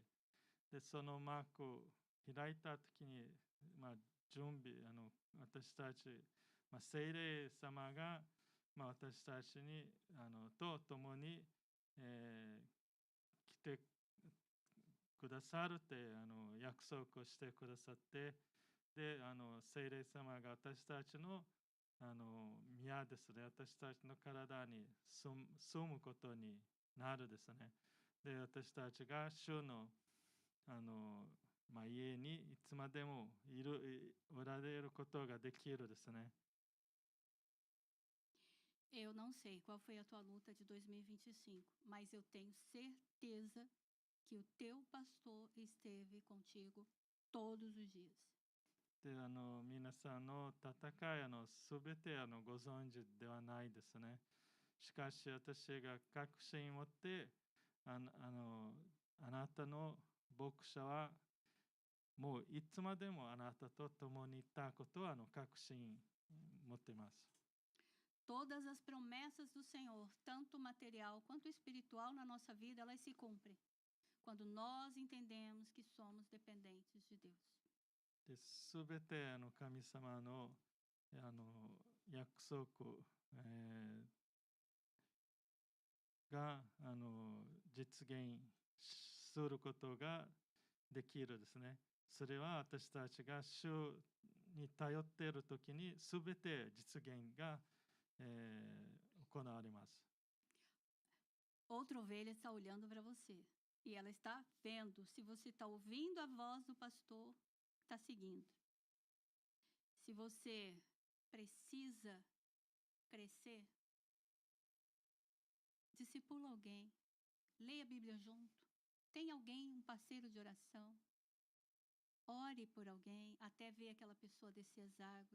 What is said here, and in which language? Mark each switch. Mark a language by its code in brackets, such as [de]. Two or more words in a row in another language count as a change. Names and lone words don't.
[ja] でそのマーク開いた時に、準備私たち、聖霊様が、私たちにと共に、来てくださるって約束をしてくださって、で聖霊様が私たちの宮ですね、私たちの体に住むことになるですね。で私たちが主の家にいつまでもおられることができるですね。 [pt] Eu não sei qual foi a tua luta de 2025, mas eu tenho certeza que o teu pastor esteve contigo todos os dias. [ja] で皆さんの戦いすべてご存知ではないですね。しかし私が確信を持ってあなたの牧者はもういつまでもあなたと共にいたことは確信持っています。 [pt] Todas as promessas do Senhor, tanto material quanto espiritual na nossa vida, elas se cumprem quando nós entendemos que somos dependentes de Deus. [ja] で、すべて神様の約束、が実現することができるですね。それは私たちが主に頼っているときにすべて実現が、行われます。 [pt] Outra ovelha está olhando para você e ela está vendo se você está ouvindo a voz do pastor, está seguindo. Se você precisa crescer, discipula alguém, leia a Bíblia junto, tem alguém, um parceiro de oração, ore por alguém até ver aquela pessoa descer as águas.